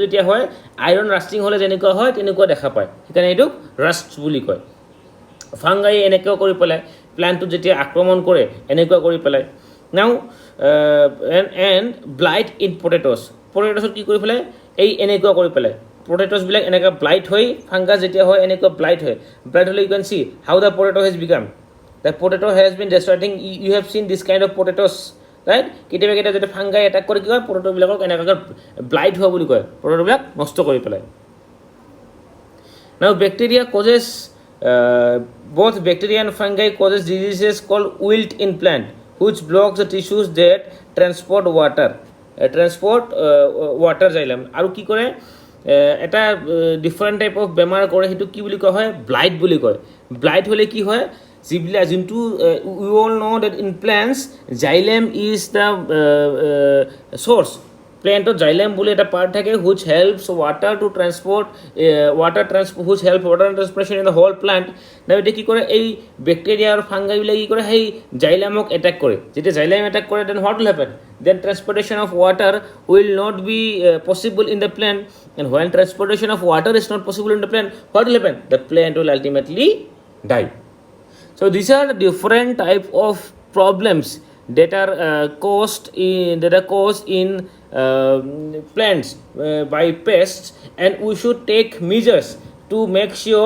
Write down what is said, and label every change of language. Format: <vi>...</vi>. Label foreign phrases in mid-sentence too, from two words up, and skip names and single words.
<as>যেতিয়া হয় আইৰণ ৰাষ্টিং হ'লে যেনেকুৱা হয় তেনেকুৱা দেখা পায় সেইকাৰণে এইটোক ৰাষ্ট বুলি কয় ফাংগাই এনেকুৱা কৰি পেলাই প্লান্টটোত যেতিয়া আক্ৰমণ কৰে এনেকুৱা কৰি পেলাই</as> <en>now and blight in potatoes</en> <as>কি কৰি পেলাই এই এনেকুৱা কৰি পেলাই পটেটছবিলাক এনেকুৱা ব্লাইট হৈ ফাংগাছ যেতিয়া হয় এনেকুৱা ব্লাইট হ'লে</as> <en>you can see how the potato has become the potato has been destroying you have seen this kind of potatoes right</en> <as>কেতিয়াবা কেতিয়াবা যদি ফাংগাই এটাক কৰি কি কয় পটেটোবিলাকক এনেকুৱাকৈ ব্লাইট হোৱা বুলি কয় পটেটোবিলাক নষ্ট কৰি পেলাই</as> <en>now bacteria causes both bacteria and fungi causes diseases called wilt in plant which blocks the tissues that transport water water xylem</en> <as>আৰু কি কৰে এটা ডিফাৰেণ্ট টাইপ অফ বেমাৰ কৰে সেইটো কি বুলি কোৱা হয় ব্লাইট বুলি কয় ব্লাইট হ'লে কি হয় যিবিলাক যোনটো</as> <en>we all know that in plants xylem is the source</en> <as>প্লেন্টত জাইলেম বুলি এটা পাৰ্ট থাকে</as> <en>which helps water to transport which help water transportation in the whole plant now</en> <as>এটা কি কৰে এই ব্যাকটেৰিয়া আৰু ফাংগাই বিলাক কি কৰে সেই জাইলেমক অ্যাটাক কৰে যেতিয়া জাইলেম অ্যাটাক কৰে</as> <en>then what will happen then transportation of water will not be possible in the plant and when transportation of water is not possible in the plant what will happen the plant will ultimately die so these are the different type of problems that are caused in plants by pests and we should take measures to make sure</en>